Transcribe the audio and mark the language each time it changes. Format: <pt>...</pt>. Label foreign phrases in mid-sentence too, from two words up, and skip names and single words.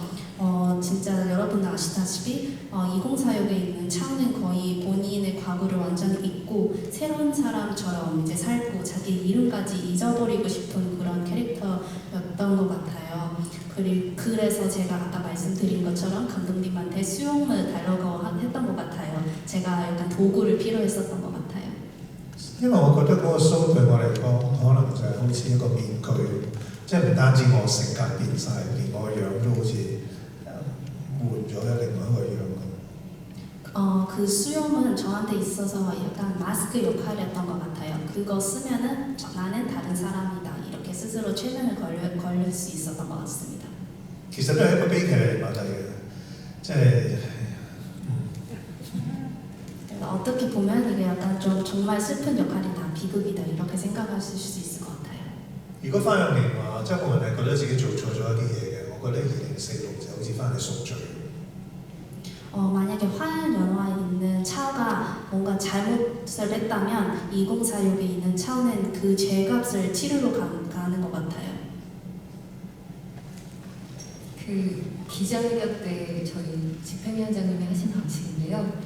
<ko>진짜 여러분 아시다시피 2046에 있는 차오는 거의 본인의 과거를 완전히 잊고 새로운 사람처럼 이제 살고 자기 이름까지 잊어버리고 싶은 그런 캐릭터였던 것 같아요. 그래서 제가 아까 말씀드린 것처럼 감독님한테 수용을 달라고 했던 것 같아요. 제가 약간 도구를 필요했었던 것 같아요.</ko> <yue>因為我覺得嗰個 show 對我嚟講，可能就係好似一個面具，即係唔單止我性格變晒，連我樣都好似換咗另外一個樣咁。</yue> <ko>그 수염은 저한테 있어서 약간 마스크 역할이었던 것 같아요. 그거 쓰면은 나는 다른 사람이다. 이렇게 스스로 최면을 걸릴 수 있었던 것 같습니다.</ko> <yue>其實都係一個悲劇嚟嘅，即係。</yue> <ko>어떻게 보면 이게 약간 좀 정말 슬픈 역할이다, 비극이다 이렇게 생각하실 수 있을 것 같아요.</ko> <yue>如果花樣年華，周慕雲係覺得自己做錯咗一啲嘢嘅，我覺得2046就好似翻去贖罪。</yue> <ko>만약에 화양 연화에 있는 차오가 뭔가 잘못을 했다면 2046에 있는 차오는 그 죄값을 치르러 가는 것 같아요. 그 기자회견 때 저희 집행위원장님이 하신 방식인데요.</ko>